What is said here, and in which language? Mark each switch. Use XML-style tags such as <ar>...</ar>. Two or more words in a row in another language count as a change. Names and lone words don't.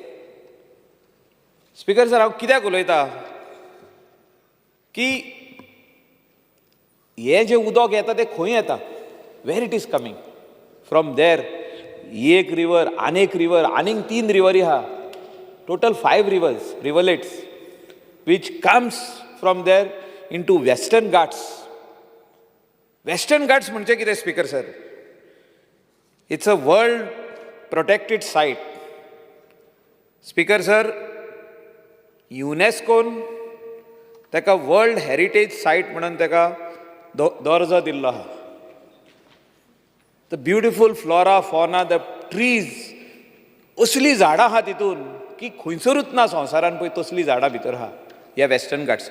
<kok>स्पीकर सर, हांव कित्याक उलयतां की हे जे उदक येता तें खंय येता,</kok> <en>where it is coming from there.</en> <kok>एक रिवर, आनीक रिवर, आनीक 3 रिवरी आहा,</kok> <en>total 5 rivers, rivulets, which comes from there into Western Ghats.</en> <kok>Western Ghats म्हणजे कितें स्पीकर सर?</kok> <en>It's a world protected site.</en> <kok>स्पीकर सर, युनेस्कोन तेका</kok> <en>world heritage site</en> <kok>म्हणून तेका दर्जो दिल्लो आहा.</kok> <en>the beautiful flora, fauna, the trees,</en> <kok>असली झाडां आहा तितून की खंयसरूच ना संवसारान पळय तसली झाडां भितर आहा ह्या वेस्टर्न घाट्सान.</kok>